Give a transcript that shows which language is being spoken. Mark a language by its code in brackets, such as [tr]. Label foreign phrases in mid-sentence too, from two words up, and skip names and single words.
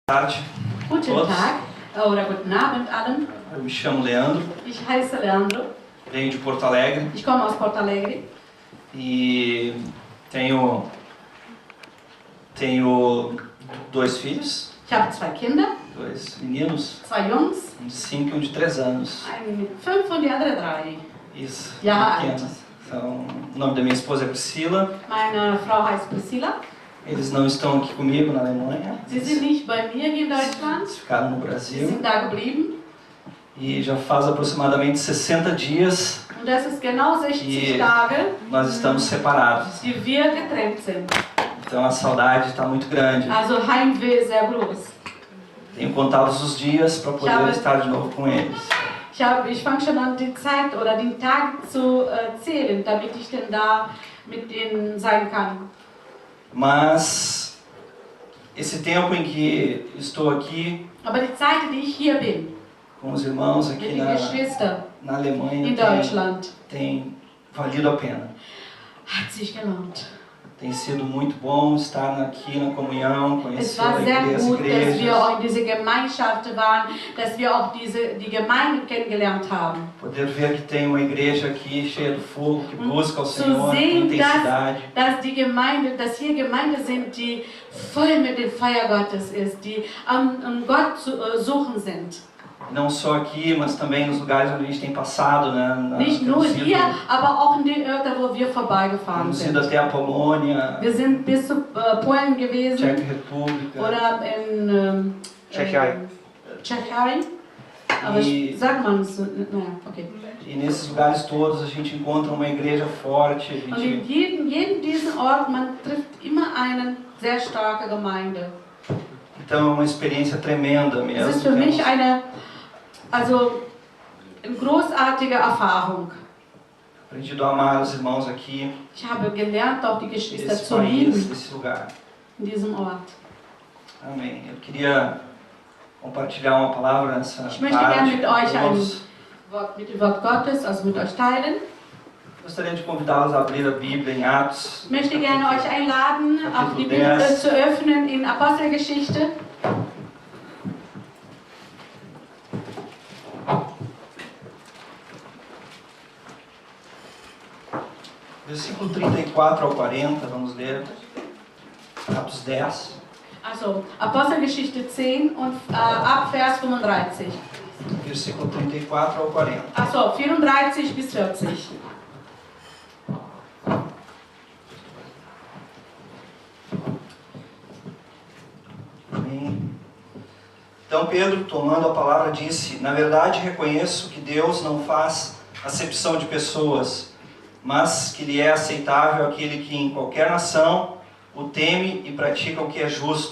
[pt] Tarde. [de] Guten [pt] Todos. [de] Tag oder guten Abend allen. [pt] Eu me chamo Leandro, [de] Ich heiße Leandro. [pt] venho de Porto Alegre [de] Ich komme aus Porto Alegre. [pt] e tenho dois filhos, [de] Ich habe 2 Kinder, [pt] dois meninos, [de] 2 Jungs, [pt] um de 5 e um de 3 anos. [de] einen mit 5 und die andere 3. [pt] Isso, [de] Ja, [pt] pequenos. Então, o nome da minha esposa é Priscila. [de] Meine Frau heißt Priscilla. [pt] Eles não estão aqui comigo na Alemanha. [de] Sie sind nicht bei mir hier in Deutschland. [pt] Eles ficaram no [de] Sie [pt] Brasil. [de] sind da geblieben. [pt] E já faz aproximadamente 60 dias [de] Und das ist genau 60 Tage, [pt] nós estamos separados. [de] die wir getrennt sind. [pt] Então a saudade está muito grande. [de] Also Heimweh ist sehr groß. [pt] Tenho contados os dias para poder estar de novo com eles. [de] Ich fange schon an, die Zeit oder den Tag zu zählen, damit ich denn da mit denen sein kann. [pt] Mas esse tempo em que estou aqui [de] Aber die Zeit, die ich hier bin, [pt] com os irmãos [de] mit [pt] aqui [de] den Geschwistern [pt] na Alemanha [de] in Deutschland, [pt] tem valido a pena. [de] hat sich gelohnt. [pt] Tem sido muito bom estar aqui na comunhão, [de] Es [pt] conhecer [de] war [pt] as [de] sehr gut, dass wir [pt] igrejas, [de] auch in diese Gemeinschaft waren, dass wir auch die Gemeinden kennengelernt haben. [pt] poder ver que tem uma igreja aqui cheia do fogo, que busca o [de] Zu [pt] Senhor com [de] sehen, [pt] intensidade. [de] dass hier Gemeinden sind, die voll mit dem Feuer Gottes ist, die am Gott zu suchen sind. [pt] Não só aqui, mas também nos lugares onde a gente tem passado, né? [de] Nicht nur [pt] Temos ido- [de] hier, aber auch in den Orten, wo wir vorbeigefahren [pt] Temos ido [de] sind. [pt] até a Polônia, [de] Wir sind bis zu Polen gewesen [pt] Tcheca República, [de] oder in Tschechei. Tschechei. Aber [pt] E- [de] sagt man es? Naja, okay. [pt] E nesses lugares todos a gente encontra uma igreja forte, a [de] Und in [pt] gente, [de] jedem diesen Ort, man trifft immer eine sehr starke Gemeinde. [pt] então é uma experiência tremenda [de] Es [pt] mesmo. [de] ist für mich eine großartige Erfahrung. [pt] Aprendido a amar os irmãos aqui, [de] Ich habe gelernt, auch die Geschwister [pt] desse [de] zu [pt] país, [de] lieben [pt] desse lugar. [de] in diesem Ort. [pt] Amém. Eu queria compartilhar uma palavra nessa [de] Ich möchte gerne [pt] tarde [de] mit [pt] com [de] euch [pt] todos. [de] Mit dem Wort Gottes, also mit euch teilen. [pt] Gostaria de convidá-los a abrir a Bíblia em Atos. [de] Ich möchte gerne euch einladen, auch die Kapitel Bibel 10. zu öffnen in Apostelgeschichte. [pt] Versículo 34 ao 40, vamos ler. Atos 10. [de] Also Apostelgeschichte 10 und ab Vers 35. [pt] Versículo 34 ao 40. [de] Achso, 34 bis 40. [pt] Amém. Então Pedro, tomando a palavra, disse: Na verdade reconheço que Deus não faz acepção de pessoas, mas que lhe é aceitável aquele que em qualquer nação o teme e pratica o que é justo.